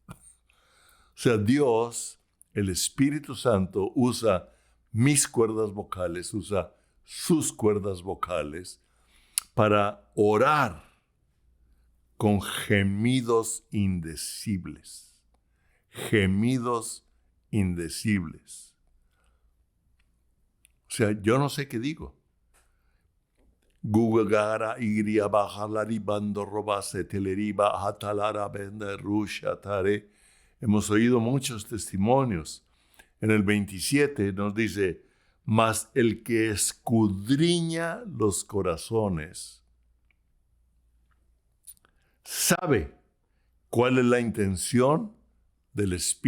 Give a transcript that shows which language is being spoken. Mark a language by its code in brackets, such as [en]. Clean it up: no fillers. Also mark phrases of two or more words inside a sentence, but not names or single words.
[es] O sea, Dios, el Espíritu Santo, usa mis cuerdas vocales, usa sus cuerdas vocales para orar con gemidos indecibles. Gemidos indecibles. O sea, yo no sé qué digo. Gugagara iria bajalari bando robase teleriba hatalara benda rusha tare. Hemos oído muchos testimonios. En el 27 nos dice: mas el que escudriña los corazones sabe cuál es la intención del Espíritu.